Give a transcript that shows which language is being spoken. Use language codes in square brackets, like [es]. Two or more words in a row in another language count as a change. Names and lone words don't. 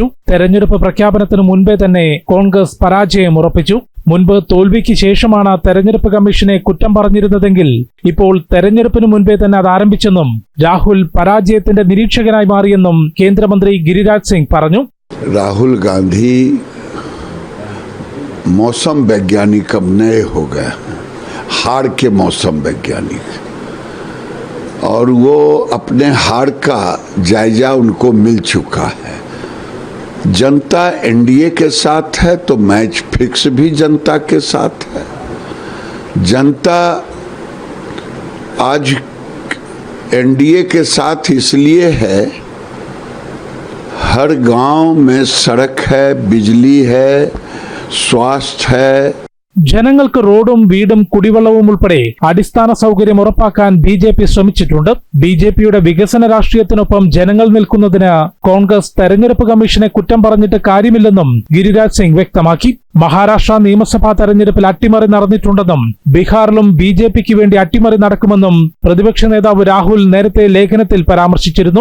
[ml] തെരഞ്ഞെടുപ്പ് പ്രഖ്യാപനത്തിന് മുൻപേ തന്നെ കോൺഗ്രസ് പരാജയം ഉറപ്പിച്ചു. മുൻപ് തോൽവിക്ക് ശേഷമാണ് തെരഞ്ഞെടുപ്പ് കമ്മീഷനെ കുറ്റം പറഞ്ഞിരുന്നതെങ്കിൽ ഇപ്പോൾ തെരഞ്ഞെടുപ്പിന് മുൻപേ തന്നെ അത് ആരംഭിച്ചെന്നും രാഹുൽ പരാജയത്തിന്റെ നിരീക്ഷകനായി മാറിയെന്നും കേന്ദ്രമന്ത്രി ഗിരിരാജ് സിംഗ് പറഞ്ഞു. [hi] രാഹുൽ ഗാന്ധി मौसम वैज्ञानिक अब नए हो गए, हार के मौसम वैज्ञानिक, और वो अपने हार का जायजा उनको मिल चुका है. जनता NDA के साथ है तो [en] match fix [hi] भी जनता के साथ है. जनता आज NDA के साथ इसलिए है, हर गांव में सड़क है, बिजली है, स्वास्थ्य है. [ml] ജനങ്ങൾക്ക് റോഡും വീടും കുടിവെള്ളവും ഉൾപ്പെടെ അടിസ്ഥാന സൗകര്യം ഉറപ്പാക്കാൻ BJP ശ്രമിച്ചിട്ടുണ്ട്. BJPയുടെ വികസന രാഷ്ട്രീയത്തിനൊപ്പം ജനങ്ങൾ നിൽക്കുന്നതിന് കോൺഗ്രസ് തെരഞ്ഞെടുപ്പ് കമ്മീഷനെ കുറ്റം പറഞ്ഞിട്ട് കാര്യമില്ലെന്നും ഗിരിരാജ് സിംഗ് വ്യക്തമാക്കി. മഹാരാഷ്ട്ര നിയമസഭാ തെരഞ്ഞെടുപ്പിൽ അട്ടിമറി നടന്നിട്ടുണ്ടെന്നും ബീഹാറിലും BJPക്ക് വേണ്ടി അട്ടിമറി നടക്കുമെന്നും പ്രതിപക്ഷ നേതാവ് രാഹുൽ നേരത്തെ ലേഖനത്തിൽ പരാമർശിച്ചിരുന്നു.